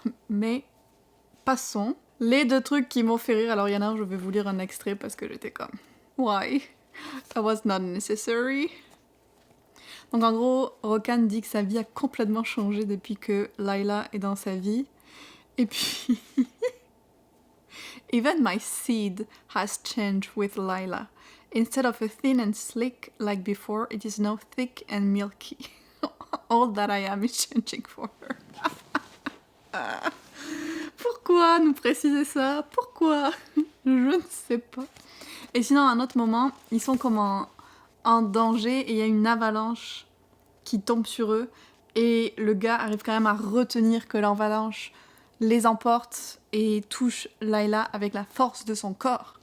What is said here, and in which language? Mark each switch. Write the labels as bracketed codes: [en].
[fr] Mais passons. Les 2 trucs qui m'ont fait rire, alors il y en a un, je vais vous lire un extrait parce que j'étais comme, [en] why? That was not necessary. [fr] Donc en gros, Rokan dit que sa vie a complètement changé depuis que Layla est dans sa vie. Et puis, [en] even my seed has changed with Layla. Instead of a thin and slick like before, it is now thick and milky. All that I am is changing for her. [fr] Pourquoi nous préciser ça? Pourquoi? Je ne sais pas. Et sinon, à un autre moment, ils sont comme en danger et il y a une avalanche qui tombe sur eux. Et le gars arrive quand même à retenir que l'avalanche les emporte et touche Layla avec la force de son corps.